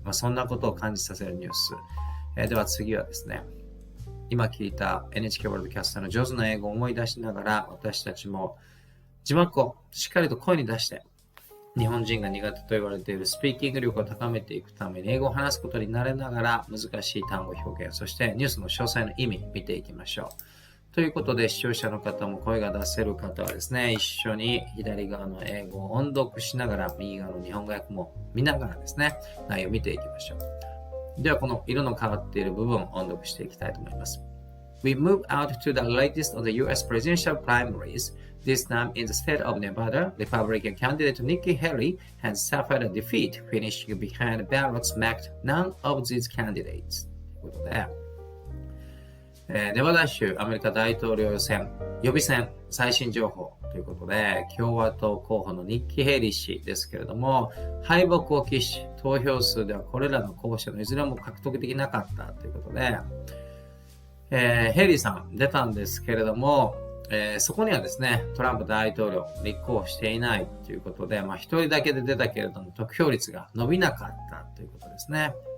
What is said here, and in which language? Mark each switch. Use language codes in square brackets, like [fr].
[ja] そんなことを感じさせるニュース。では次はですね、今聞いた NHK ワールドキャスターの上手な英語を思い出しながら、私たちも字幕をしっかりと声に出して、日本人が苦手と言われているスピーキング力を高めていくために英語を話すことに慣れながら難しい単語表現、そしてニュースの詳細の意味見ていきましょう。ということで視聴者の方も声が出せる方はですね、一緒に左側の英語を音読しながら右側の日本語訳も見ながらですね、内容を見ていきましょう。ではこの色の変わっている部分を音読していきたいと思います。 [en] We move out to the latest of the U.S. presidential primaries. This time in the state of Nevada, Republican candidate Nikki Haley has suffered a defeat, finishing behind ballots marked none of these candidates. [ja] ということで、ネバダ州アメリカ大統領選予備選最新情報ということで、共和党候補のニッキー・ヘイリー氏ですけれども、敗北を喫し、投票数ではこれらの候補者のいずれも獲得できなかったということで、ヘイリーさん出たんですけれども、そこにはですね、トランプ大統領立候補していないということで、一人だけで出たけれども得票率が伸びなかったということですね。